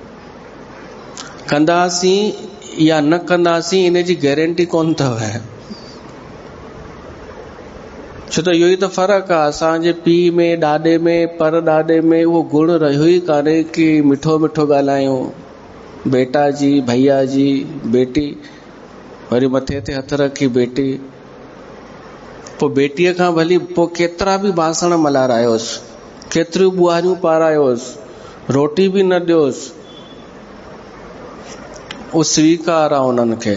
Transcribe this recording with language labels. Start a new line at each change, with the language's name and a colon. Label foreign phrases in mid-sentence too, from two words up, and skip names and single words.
Sindhi: कंदासीं या न कंदासीं इन जी गारंटी कोन अथव। छो त इहो ई त फ़र्क़ु आहे असांजे पीउ में, ॾाॾे में, पर ॾाॾे में उहो गुण रहियो ई कान्हे कि मिठो मिठो ॻाल्हायूं, बेटा जी, भैया जी, बेटी, वरी मथे ते हथ रखी बेटी। पोइ बेटीअ खां भली पोइ केतिरा बि बासण मलारायोसि, केतिरियूं ॿुहारियूं पारायोसि, रोटी बि न ॾियोसि, उहो स्वीकार आहे उन्हनि खे।